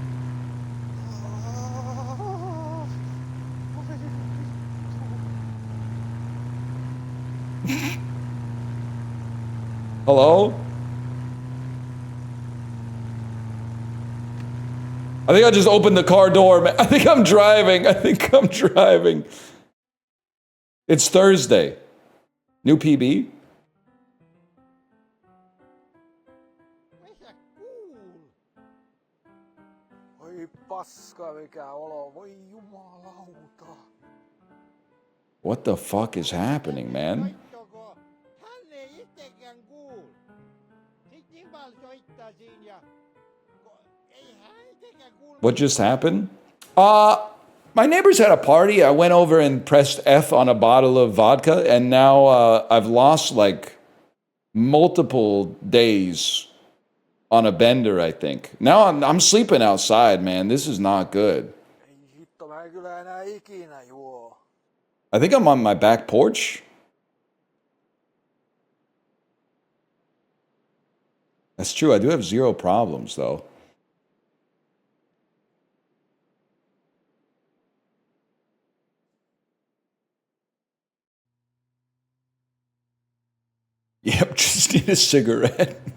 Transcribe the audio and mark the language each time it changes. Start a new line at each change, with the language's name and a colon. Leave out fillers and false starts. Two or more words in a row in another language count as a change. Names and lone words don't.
English: Hello? I think I just opened the car door, man. I think I'm driving. It's Thursday. New PB?
Finnish: Oi paska mikä olo, voi jumalauta.
English: What the fuck is happening, man?
Finnish: Hän ei itsekään kuulu. Sitten Jimal soittaa siinä ja ei hän itsekään kuulu.
English: What just happened? My neighbors had a party. I went over and pressed F on a bottle of vodka, and now I've lost like multiple days on a bender, I think. Now I'm sleeping outside, man. This is not good.
Finnish: Ei hitto, mä en kyllä enää ikinä juo.
English: I think I'm on my back porch. That's true. I do have zero problems, though. Yep, just need a cigarette.